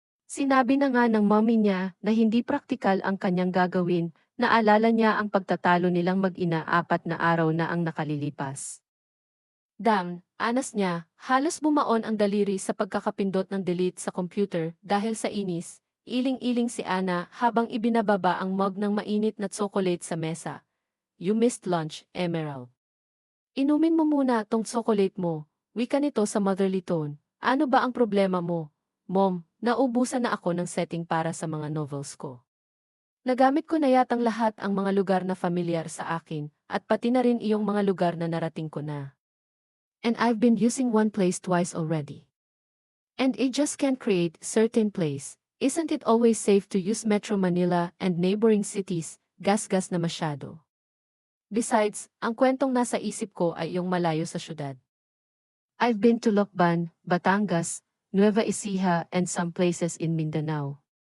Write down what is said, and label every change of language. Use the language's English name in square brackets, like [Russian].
[Filipino] Sinabi na nga ng mommy niya na hindi praktikal ang kanyang gagawin, naalala niya ang pagtatalo nilang mag-ina 4 na araw na ang nakalilipas. Damn, anas niya, halos bumaon ang daliri sa pagkakapindot ng delete sa computer dahil sa inis, iling-iling si Ana habang ibinababa ang mug ng mainit na tsokolate sa mesa. [English] You missed lunch, Emerald. [Filipino] Inumin mo muna tong tsokolate mo, wika nito sa motherly tone. Ano ba ang problema mo? Mom, naubusan na ako ng setting para sa mga novels ko. Nagamit ko na yatang lahat ang mga lugar na familiar sa akin, at pati na rin iyong mga lugar na narating ko na. [English] And I've been using one place twice already. And it just can't create certain place. Isn't it always safe to use Metro Manila and neighboring cities? [Filipino] Gas-gas na masyado. Besides, ang kwentong nasa isip ko ay yung malayo sa syudad. [English] I've been to Lokban, Batangas, Nueva Ecija and some places in Mindanao.